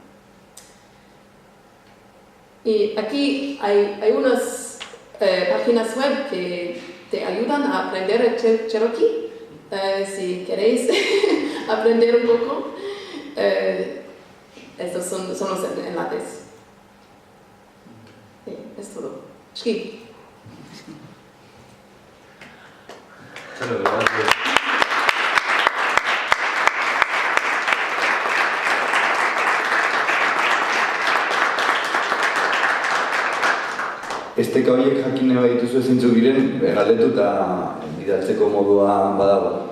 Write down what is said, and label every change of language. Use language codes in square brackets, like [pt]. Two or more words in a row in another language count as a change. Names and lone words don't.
[es] Y aquí hay unas páginas web que te ayudan a aprender el Cherokee. Si queréis aprender un poco, estos son los enlaces. Sí, es todo. Shki. [eu] Esteka horiek jakin nahi dituzu zeintzuk diren, galdetu eta bidaltzeko modua badago.